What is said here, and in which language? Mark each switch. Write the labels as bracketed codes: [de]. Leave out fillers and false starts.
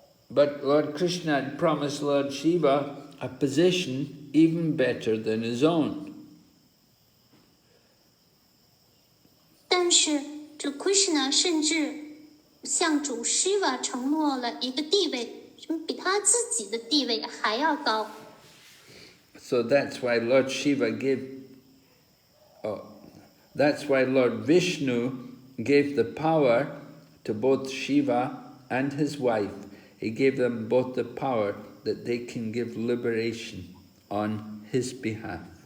[en] But Lord Krishna had promised Lord Shiva a position even better than his own. [zh] 但是主 Krishna 甚至向主 Shiva 承诺了一个地位，比他自己的地位还要高。 [en] So that's why Lord Shiva that's why Lord Vishnu gave the power to both Shiva and his wife. He gave them both the power that they can give liberation on his behalf.